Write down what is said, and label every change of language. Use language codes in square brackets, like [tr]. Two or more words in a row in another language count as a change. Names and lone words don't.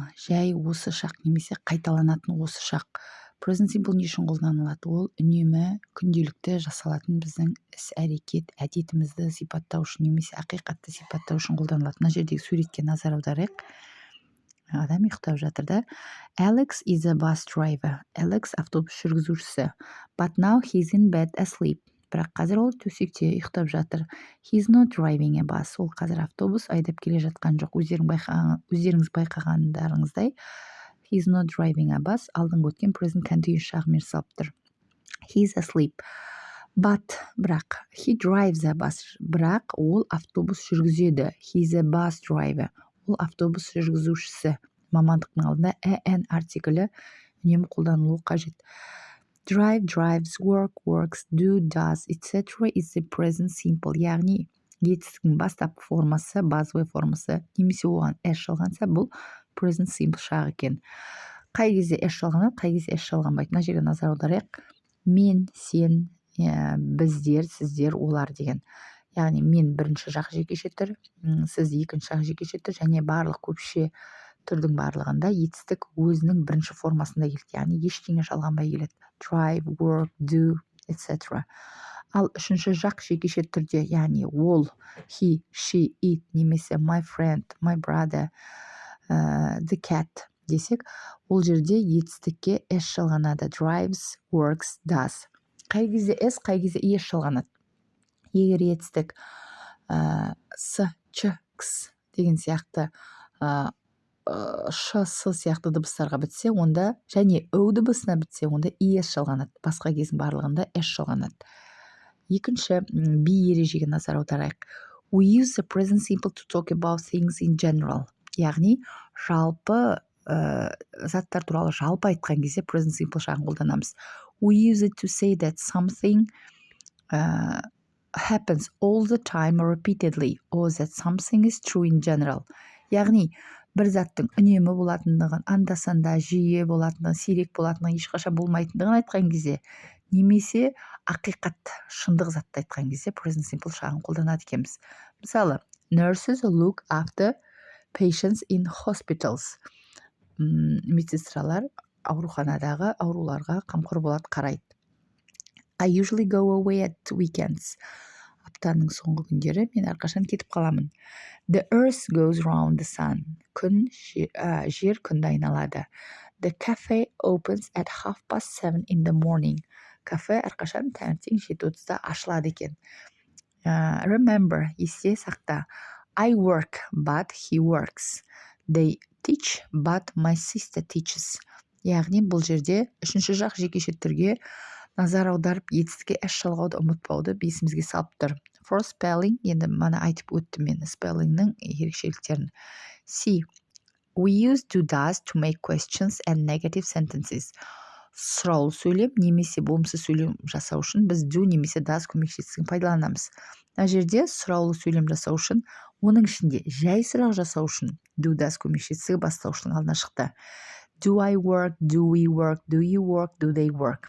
[kk] Жай осы шақ немесе қайталанатын осы шақ. [en] Present simple [kk] не үшін қолданылады? Ол үнемі күнделікті жасалатын біздің іс-әрекет, әдетімізді сипаттау үшін немесе ақиқатты сипаттау үшін қолданылады. Мына жердегі суретке назар аударайық. Адам ұйықтап жатыр да. [en] Alex is a bus driver. [kk] Alex автобус жүргізушісі. [en] But now he's in bed asleep. [kk] Бірақ қазір ол төсекте ұйықтап жатыр. [en] He's not driving a bus. [kk] Ол қазір автобус айдап келе жатқан жоқ. Өздеріңіз байқағандарыңыздай [en] he's not driving a bus [kk] алдыңғы өткен [en] present continuous [kk] шағымен жасалып тұр. [en] He's asleep. But бірақ he drives a bus. [kk] Бірақ ол автобус жүргізеді. [en] He's a bus driver. [kk] Ол автобус жүргізушісі. Мамандықтың алдында an артиклі үнемі қолданылуы қажет. [en] Drive, drives, work, works, do, does, etc. is the present simple. [kk] Яғни етістіктің бастапқы формасы, базовый формасы, немесе оған s жалғанса, бұл [en] present simple [kk] шағы екен. Қай кезде s жалғанады, қай кезде s жалғанбайды. Мына жерге назар аударайық. Мен, сен, біздер, сіздер, олар деген. Яғни мен бірінші жақ жекеше түр, сіз екінші жақ жекеше түр, және барлық көпше түрдің барлығында етістік өзінің бірінші формасында келеді. Яғни ештеңе жалғанбай келеді. Drive, work, do, etc. Ал үшінші жақ жекеше түрде, яғни ол, [en] he, she, it, немесе my friend, my brother, the cat [kk] десек, ол жерде етістікке s жалғанады. [en] Drives, works, does. [kk] Қай кезде s, қай кезде es жалғанады. Егер етістік с, ч, кс деген сияқты ш, с сияқты дыбыстарға бітсе, онда және өу дыбысына бітсе, онда es жалғанады. Басқа кездің барлығында s жалғанады. Екінші би ережеге назар аударайық. [en] We use the present simple to talk about things in general. [kk] Яғни жалпы заттар туралы жалпы айтқан кезде [en] present simple [kk] шағын қолданамыз. [en] We use it to say that something happens all the time or repeatedly, or that something is true in general. [kk] Яғни бір заттың үнемі болатындығын, анда-санда жиі болатындығын, сирек болатындығын, ешқашан болмайтындығын айтқан кезде, немесе ақиқат, шындық затты айтқан кезде [en] present simple [kk] шағын қолданады екенбіз. Мысалы, [en] nurses look after patients in hospitals. [kk] Медсестралар ауруханадағы ауруларға қамқор болады, қарайды. [en] I usually go away at weekends. [kk] Аптаның соңғы күндері мен әрқашан кетіп қаламын. [en] The earth goes round the sun. [kk] Жер күнді айналады. [en] The cafe opens at 7:30 in the morning. [kk] Кафе әрқашан таңертең 7:30-да ашылады екен. Remember, есте сақта. [en] I work, but he works. They teach, but my sister teaches. [kk] Яғни бұл жерде үшінші жақ жекеше түрге назар аударып, етістікке s жалғауды ұмытпауды есімізге салып тұр. [en] For spelling, [kk] енді мана айтып өттім мен spellingнің ерекшеліктерін. [en] C. We use do does to make questions and negative sentences. [kk] Сұраулы сөйлем немесе болымсыз сөйлем жасау үшін біз do немесе does көмекшесін пайдаланамыз. Мына жерде сұраулы сөйлем жасау үшін, оның ішінде жай сұрақ жасау үшін [en] do does [kk] көмекшесі бастаушының алдына шықты. [en] Do I work, do we work, do you work, do they work.